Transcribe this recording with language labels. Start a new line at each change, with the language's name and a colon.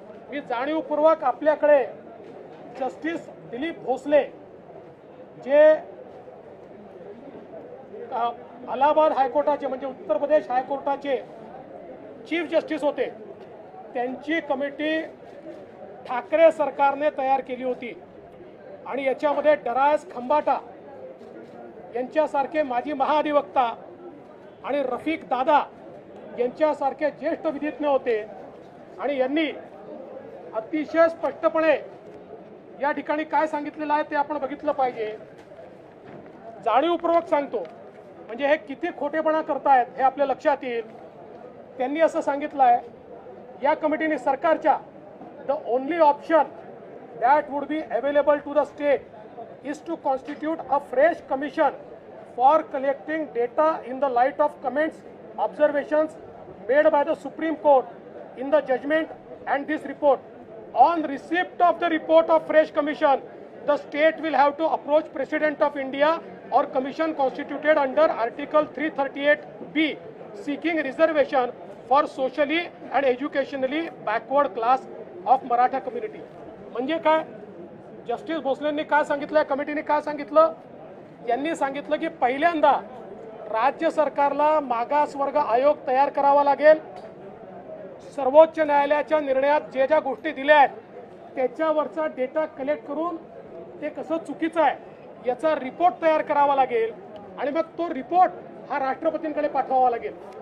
Marathi: मी जाणीवपूर्वक आपल्याकडे जस्टिस दिलीप भोसले जे अलाहाबाद हायकोर्टाचे म्हणजे उत्तर प्रदेश हायकोर्टाचे चीफ जस्टिस होते, त्यांची कमिटी ठाकरे सरकारने तयार केली होती आणि याच्यामध्ये डरास खंबाटा यांच्यासारखे माजी महाधिवक्ता आणि रफिक दादा यांच्यासारखे ज्येष्ठ विधिज्ञ होते। आणि यांनी अतिशय स्पष्टपणे या ठिकाणी काय सांगितलेलं आहे ते आपण बघितलं पाहिजे। जाणीवपूर्वक सांगतो, म्हणजे हे किती खोटेपणा करतायत हे आपल्या लक्षात येईल। त्यांनी असं सांगितलं आहे या कमिटीने, सरकारच्या,
English: The only option that would be available to the state is to constitute a fresh commission for collecting data in the light of comments, observations made by the Supreme Court in the judgment and this report. On receipt of the report of fresh commission, the state will have to approach President of India or commission constituted under Article 338B seeking reservation for socially and educationally backward class of Maratha community.
Marathi: म्हणजे काय, justice भोसलेंनी काय सांगितलं, कमिटीने काय सांगितलं, यांनी सांगितलं की पहिल्यांदा राज्य सरकारला मागासवर्ग आयोग तयार करावा लागेल। सर्वोच्च न्यायालयाच्या निर्णयात जे ज्या गोष्टी दिल्या आहेत त्याच्यावरचा डेटा कलेक्ट करून ते कसं चुकीचं आहे याचा रिपोर्ट तयार करावा लागेल आणि मग तो रिपोर्ट हा राष्ट्रपतींकडे पाठवावा लागेल।